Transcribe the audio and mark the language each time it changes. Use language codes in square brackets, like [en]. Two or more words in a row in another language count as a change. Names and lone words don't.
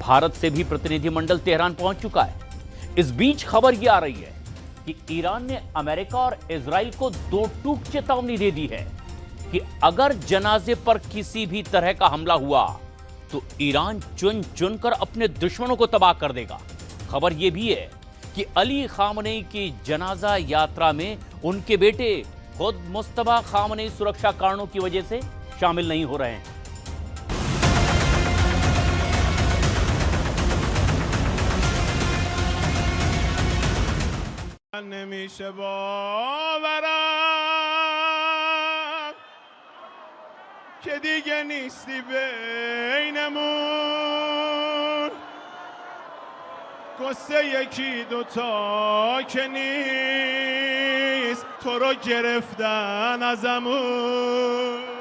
[hi] भारत से भी प्रतिनिधिमंडल तेहरान पहुंच चुका है। इस बीच खबर यह आ रही है कि ईरान ने अमेरिका और इजराइल को 2 टूक चेतावनी दे दी है कि अगर जनाजे पर किसी भी तरह का हमला हुआ तो ईरान चुन चुनकर अपने दुश्मनों को तबाह कर देगा। खबर यह भी है कि अली खामनेई की जनाजा यात्रा में उनके बेटे खुद मुस्तफा खामनेई सुरक्षा कारणों की वजह से शामिल नहीं हो रहे हैं। [fa] که دیگه نیستی بینمون قصه یکی دوتا که نیست تو رو گرفتن ازمون